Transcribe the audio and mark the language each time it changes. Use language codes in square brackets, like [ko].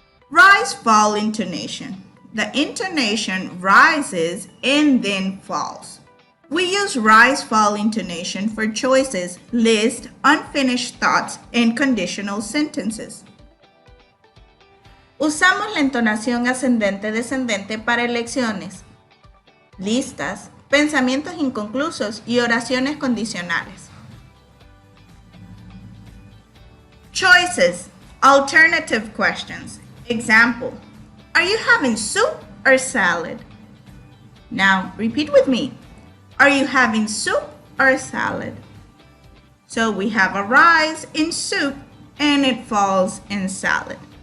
[en] Rise-fall intonation. The intonation rises and then falls. We use rise-fall intonation for choices, lists, unfinished thoughts, and conditional sentences. [es] Usamos la entonación ascendente-descendente para elecciones, listas, pensamientos inconclusos y oraciones condicionales. [en] Choices, alternative questions. Example: are you having soup or salad? Now, repeat with me. Are you having soup or salad? So we have a rise in soup and it falls in salad.